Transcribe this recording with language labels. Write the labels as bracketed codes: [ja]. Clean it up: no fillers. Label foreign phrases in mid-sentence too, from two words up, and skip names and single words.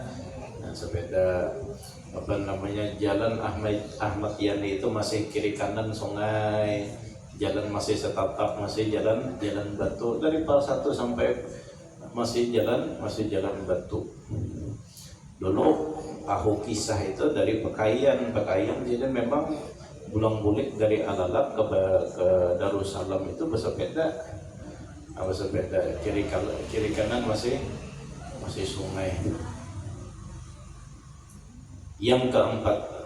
[id] Nah, sepeda jalan Ahmad Yani itu masih kiri kanan sungai. Jalan masih setapak, masih jalan batu dari Pal 1 sampai masih jalan batu. Dulu tahu kisah itu dari Pekayan jadi memang bulang-bulik dari Alalak ke Darussalam itu bersepeda kiri kanan masih sungai. Yang keempat,